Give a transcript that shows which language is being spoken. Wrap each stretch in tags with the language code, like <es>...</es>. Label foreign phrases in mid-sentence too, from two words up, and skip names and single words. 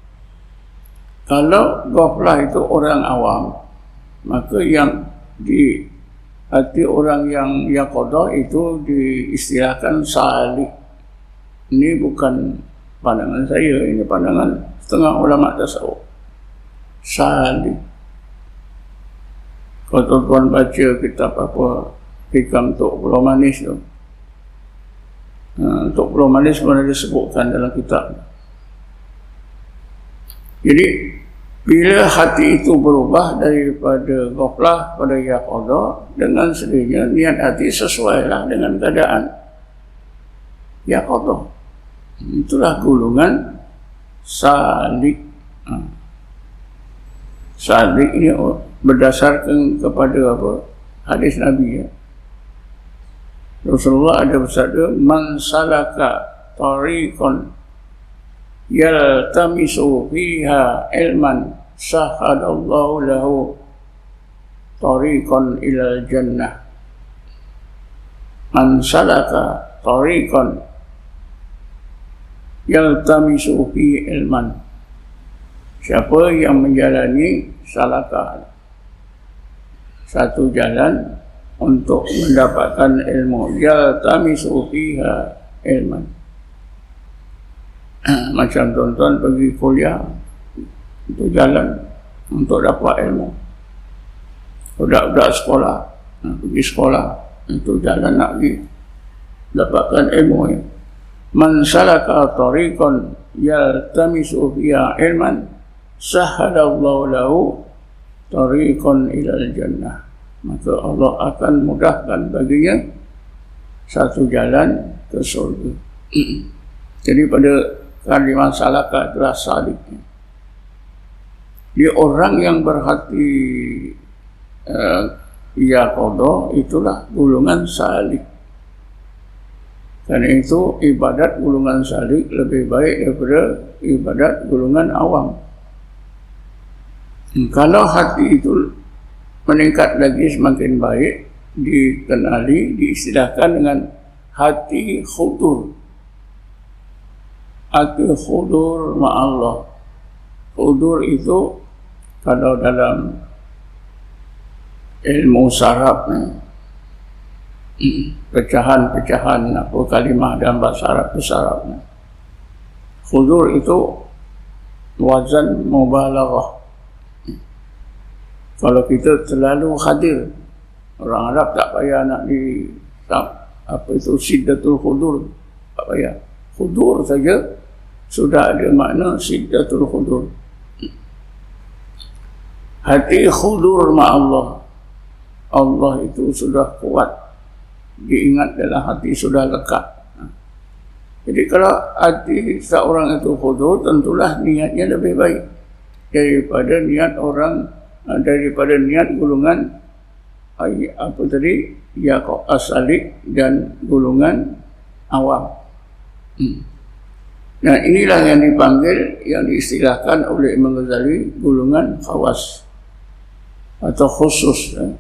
<ms>Kalau ghaflah itu orang awam, maka yang di hati orang yang yaqadah itu diistilahkan salik. Ini bukan pandangan saya, ini pandangan setengah ulama tasawuf. Salik. Kalau tuan-tuan baca kitab apa, Hikam Tok Pulau Manis tu, Tok Pulau Manis pun ada disebutkan dalam kitab. Jadi bila hati itu berubah daripada ghaflah pada yaqadah, dengan sendirinya niat hati sesuailah dengan keadaan yaqadah. Itulah golongan salik. Salik ini berdasarkan kepada apa? Hadis Nabi ya. Rasulullah ada bersabda,</ms> <ar>من سلك طريقا يلتمس فيه علما سهل الله له طريقا إلى الجنة. من سلك طريقا يلتمس في علما.</ar> <ms>Siapa yang menjalani salaka, satu jalan untuk mendapatkan ilmu,</ms> <ar>يلتمس فيه علما.</ar> <ms>Macam tuan-tuan pergi kuliah, itu jalan untuk dapat ilmu. Budak-budak sekolah, pergi sekolah, itu jalan nak pergi dapatkan ilmu.</ms> <ar>من سلك طريقا يلتمس فيه علما سهل الله له طريقا إلى الجنة.</ar> <ms>Maka Allah akan mudahkan baginya satu jalan ke surga. Jadi pada kalimat salaka itulah saliknya. Dia orang yang berhati yaqadah, itulah golongan salik. Karena itu ibadat golongan salik lebih baik daripada ibadat golongan awam. Kalau hati itu meningkat lagi semakin baik, dikenali, diistilahkan dengan hati khudur. Hati</ms> <ar>حضور مع الله.</ar> <ms>Khudur itu kalau dalam ilmu saraf, pecahan-pecahan apa kalimah dalam bahasa Arab itu saraf. Khudur itu</ms> <ar>وزن مبالغة.</ar> <ms>Kalau kita terlalu hadir, orang Arab tak payah nak apa itu</ms> <ar>شدة الحضور,</ar> <ms>tak payah. Khudur saja sudah ada makna</ms> <ar>شدة الحضور.</ar> <ms>Hati</ms> <ar>حضور مع الله.</ar> <ms>Allah itu sudah kuat, diingat dalam hati, sudah lekat. Jadi kalau hati seorang itu khudur, tentulah niatnya lebih baik daripada niat orang, daripada niat golongan apa tadi, asalik dan golongan awam. Nah, inilah yang dipanggil, yang diistilahkan oleh Imam Ghazali golongan khawas atau khusus.</ms>